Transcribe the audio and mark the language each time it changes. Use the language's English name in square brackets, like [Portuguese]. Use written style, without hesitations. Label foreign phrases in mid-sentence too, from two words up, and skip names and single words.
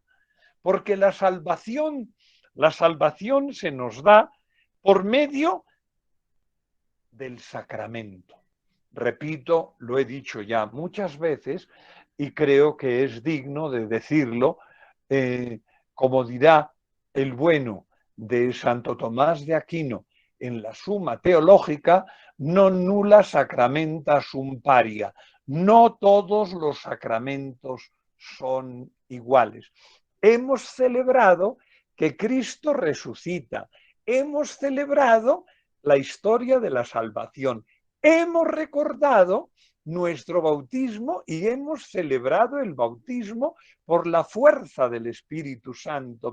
[Spanish] Porque la salvación se nos da por medio del sacramento. Repito, lo he dicho ya muchas veces y creo que es digno de decirlo, como dirá el bueno de Santo Tomás de Aquino en la Suma Teológica, [Latin] non nulla sacramenta sum paria. [Spanish] No todos los sacramentos son iguales. Hemos celebrado que Cristo resucita. Hemos celebrado la historia de la salvación. Hemos recordado nuestro bautismo y hemos celebrado el bautismo por la fuerza del Espíritu Santo.